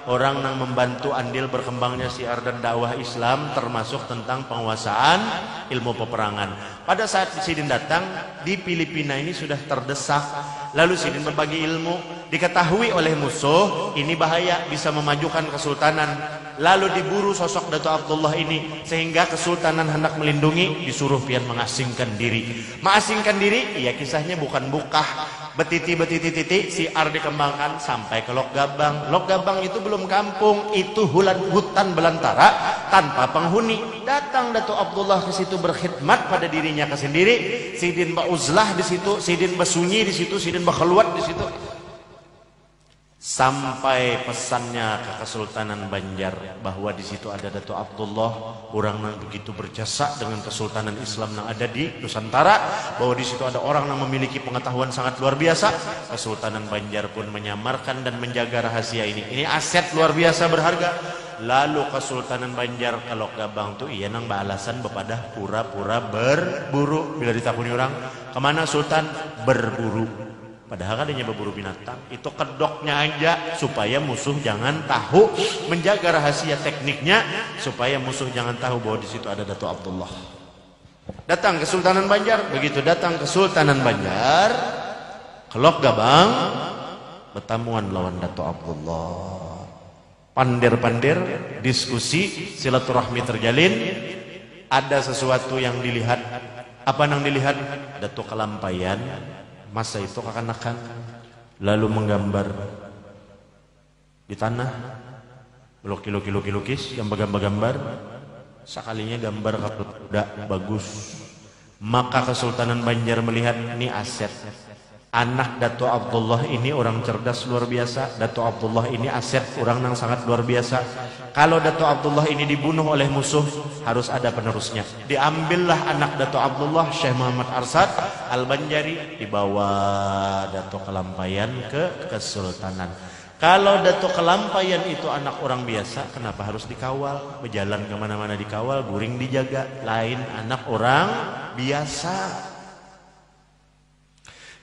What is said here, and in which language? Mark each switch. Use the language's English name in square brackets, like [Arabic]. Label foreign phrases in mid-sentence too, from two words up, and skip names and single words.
[Indonesian] Orang yang membantu andil berkembangnya syiar dan dakwah Islam termasuk tentang penguasaan ilmu peperangan. Pada saat Sidin datang di Filipina ini sudah terdesak. Lalu Sidin berbagi ilmu, diketahui oleh musuh ini bahaya bisa memajukan kesultanan. Lalu diburu sosok Dato Abdullah ini sehingga kesultanan hendak melindungi, disuruh pian mengasingkan diri. Mengasingkan diri, iya kisahnya bukan bukah. Betiti siar dikembangkan sampai ke Lok Gabang. Lok Gabang itu belum kampung, itu hutan belantara tanpa penghuni. Datang Dato Abdullah ke situ berkhidmat pada dirinya sendiri. [Banjar] Sidin Ba'uzlah di situ, Sidin Basunyi di situ, Sidin Bakhaluat di situ. [Indonesian] Sampai pesannya ke Kesultanan Banjar bahwa di situ ada Dato Abdullah, orang yang begitu berjasa dengan kesultanan Islam yang ada di Nusantara, bahwa di situ ada orang yang memiliki pengetahuan sangat luar biasa. Kesultanan Banjar pun menyamarkan dan menjaga rahasia ini. Ini aset luar biasa berharga. [Banjar] Lalu Kesultanan Banjar ke Lok Gabang tuh iya nang beralasan bepada pura-pura berburu. Bila ditakuni orang, kemana Sultan? [Indonesian] Berburu. Padahal adanya berburu binatang, itu kedoknya aja supaya musuh jangan tahu, menjaga rahasia tekniknya supaya musuh jangan tahu bahwa di situ ada Dato Abdullah. Datang ke Sultanan Banjar, begitu datang ke Sultanan Banjar, ke Lok Gabang, bertamuan lawan Dato Abdullah. [Banjar] Pandir-pandir, [Indonesian] diskusi, silaturahmi terjalin, ada sesuatu yang dilihat. Apa yang dilihat? Dato Kalampayan masa itu kekanakan lalu menggambar di tanah, lukis yang gambar sekalinya gambar kuda bagus. Maka Kesultanan Banjar melihat ini aset. Anak Dato Abdullah ini orang cerdas luar biasa. Dato Abdullah ini aset orang yang sangat luar biasa. Kalau Dato Abdullah ini dibunuh oleh musuh, harus ada penerusnya. Diambillah anak Dato Abdullah, Syekh Muhammad Arsad Al-Banjari, dibawa Dato Kalampayan ke Kesultanan. Kalau Dato Kalampayan itu anak orang biasa, kenapa harus dikawal? [Banjar] Berjalan kemana-mana dikawal, guring dijaga. Lain anak orang biasa.